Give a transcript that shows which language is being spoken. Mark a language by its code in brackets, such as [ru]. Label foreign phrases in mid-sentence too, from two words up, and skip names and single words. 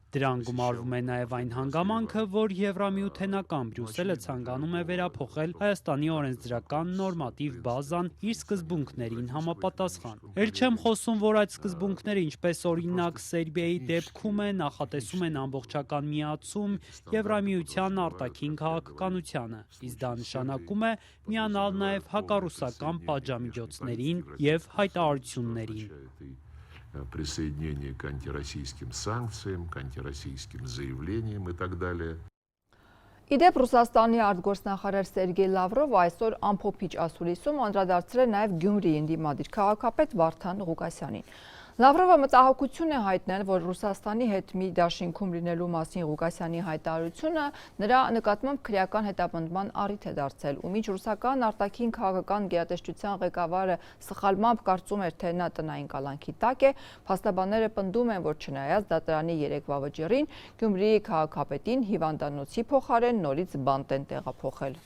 [hy] Դրան գումարվում է նաեւ այն հանգամանքը, որ Եվրամիութենական Բրյուսելը ցանկանում է վերափոխել Հայաստանի օրենսդրական նորմատիվ բազան իր սկզբունքներին համապատասխան։ Էլ չեմ խոսում, որ այդ սկզբունքները, ինչպես օրինակ Սերբիայի դեպքում է, նախատեսում են ամբողջական միացում Եվրամիության արտաքին քաղաքականությանը, իսկ դա նշանակում է միանալ նաև հակառուսական պատժամիջոցներին եւ հայտարարություններին։ [ru] Присоединение к антироссийским санкциям, к антироссийским заявлениям и так далее. [hy] Իդեպ Ռուսաստանի արտգործնախարար Սերգեյ Լավրովը այսօր ամփոփիչ ասուլիսում անդրադարձել է նաև Գյումրիի ընդդիմադիր քաղաքապետ Վարդան Ղուկասյանին։ Լավրովը մտահոգություն է հայտնել, որ Ռուսաստանի հետ մի դաշինքում լինելու մասին Ղուկասյանի հայտարարությունը նրա նկատմամբ քրեական հետապնդման առիթ է դարձել, ու մինչ ռուսական արտաքին քաղաքական գերատեսչության ղեկավարը սխալմամբ կարծում էր, թե նա տնային կալանքի տակ է, փաստաբանները պնդում են, որ չնայած դատարանի երեկվա վճիռին, Գյումրիի քաղաքապետին հիվանդանոցի փոխարեն նորից բանտ են տեղափոխել։